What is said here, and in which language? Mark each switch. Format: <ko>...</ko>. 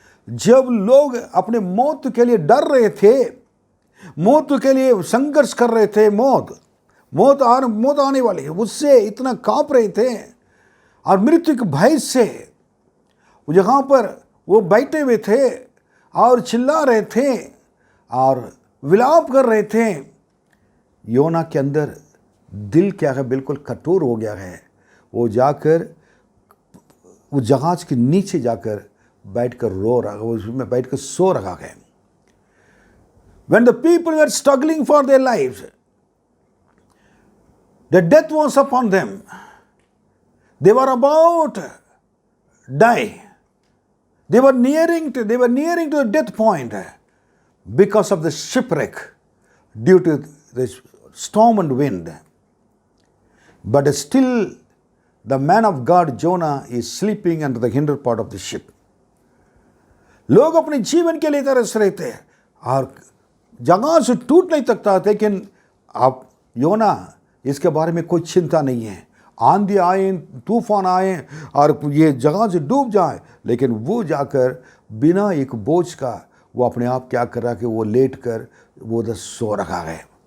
<hi>जब लोग अपने मौत के लिए डर रहे थे, मौत के लिए संघर्ष कर रहे थे, मौत आने वाली है, उससे इतना कांप रहे थे और मृत्यु के भय से जहाँ पर वो बैठे हुए थे और चिल्ला रहे थे और विलाप कर रहे थे, योना के अंदर दिल क्या है बिल्कुल कठोर हो गया है। वो जाकर वो जहाज के नीचे जाकर बैठकर रो रहा, उसमें बैठकर सो रहा है।</hi> <en>When the people were struggling for their lives, the death was upon them. They were about to die. They were nearing to the death point because of the shipwreck due to the storm and wind. But still, the man of God, Jonah, is sleeping under the hinder part of the ship.</en> <hi>लोग अपने जीवन के लिए तरस रहे थे और जगह से टूट नहीं सकता था, लेकिन अब योना इसके बारे में कोई चिंता नहीं है। आंधी आए, तूफान आए और ये जगह से डूब जाए, लेकिन वो जाकर बिना एक बोझ का वो अपने आप क्या कर रहा है कि वो लेट कर वो उधर सो रखा है।</hi>